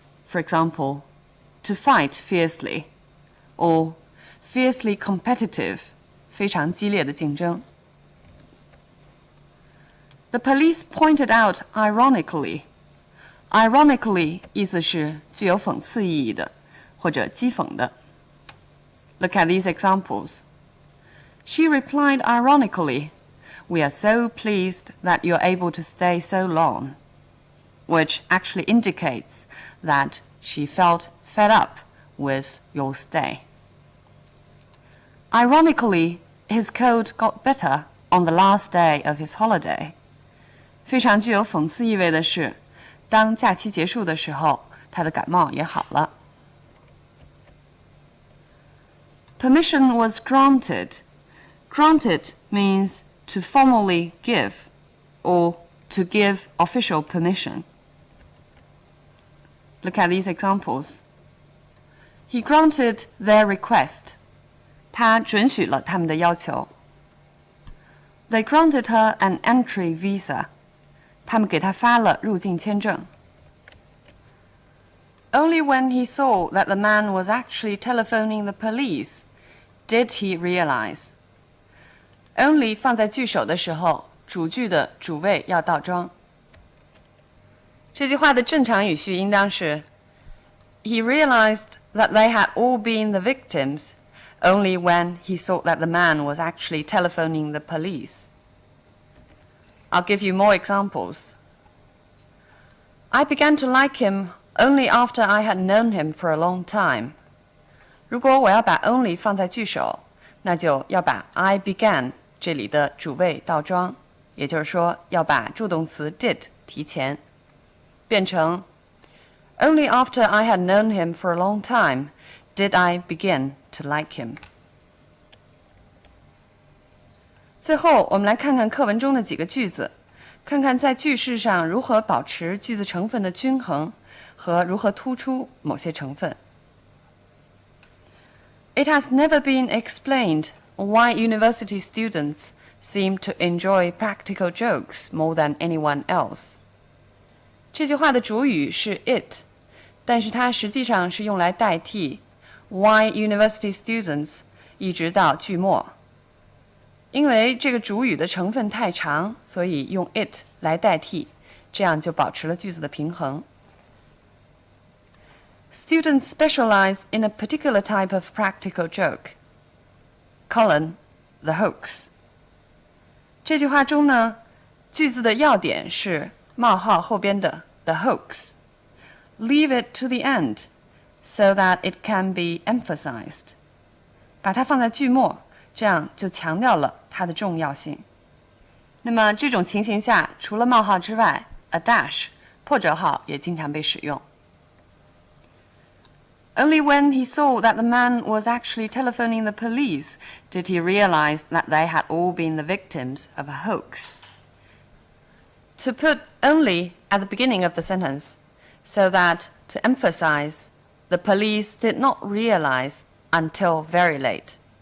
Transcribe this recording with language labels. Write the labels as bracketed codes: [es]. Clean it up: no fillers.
[en] For example, to fight fiercely, or fiercely competitive, [zh] 非常激烈的竞争。 [en] The police pointed out ironically. [zh] Ironically 意思是具有讽刺意义的，或者讥讽的。 [en] Look at these examples. She replied ironically, "We are so pleased that you're able to stay so long," which actually indicates that she felt fed up with your stay. Ironically, his cold got better on the last day of his holiday. [zh] 非常具有讽刺意味的是，当假期结束的时候，他的感冒也好了。 [en] Permission was granted. Granted means to formally give, or to give official permission. Look at these examples. He granted their request. [zh] 他准许了他们的要求。 [en] They granted her an entry visa. [zh] 他们给她发了入境签证。 [en] Only when he saw that the man was actually telephoning the police did he realize. [zh] Only 放在句首的时候，主句的主谓要倒装。这句话的正常语序应当是 [en] He realized that they had all been the victims only when he saw that the man was actually telephoning the police. I'll give you more examples. I began to like him only after I had known him for a long time. [zh] 如果我要把 only 放在句首，那就要把 I began 这里的主谓倒装，也就是说要把助动词 did 提前，变成 [en] Only after I had known him for a long time did I begin to like him. [zh] 最后，我们来看看课文中的几个句子，看看在句式上如何保持句子成分的均衡和如何突出某些成分。 [en] It has never been explained why university students seem to enjoy practical jokes more than anyone else. [zh] 这句话的主语是 it, 但是它实际上是用来代替 [en] why university students [zh] 一直到句末。因为这个主语的成分太长，所以用 it 来代替，这样就保持了句子的平衡。 [en] Students specialize in a particular type of practical joke. Colon, the hoax. [zh] 这句话中呢，句子的要点是冒号后边的 the hoax. [en] Leave it to the end so that it can be emphasized. [zh] 把它放在句末，这样就强调了它的重要性。那么这种情形下，除了冒号之外 ，a dash 破折号也经常被使用。 [en] Only when he saw that the man was actually telephoning the police did he realize that they had all been the victims of a hoax. To put only at the beginning of the sentence, so that to emphasize, the police did not realize until very late.